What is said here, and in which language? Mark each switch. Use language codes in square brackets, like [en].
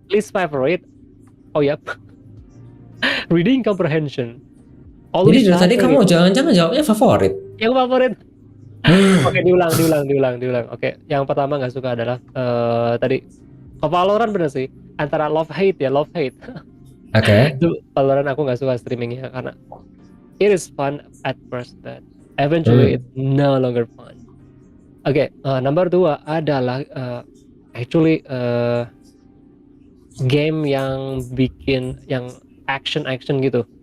[en] Least favorite? Oh ya, reading comprehension. [id] Jadi dari tadi kamu jangan-jangan jawabnya favorit. Yang favorit? Oke, diulang. Oke, yang pertama nggak suka adalah tadi Valorant, bener sih. Antara love hate. Oke. [en] Valorant [id] aku nggak suka streamingnya karena [en] it is fun at first, but eventually it's no longer fun. [id] Oke, number 2 adalah actually game yang bikin yang action gitu.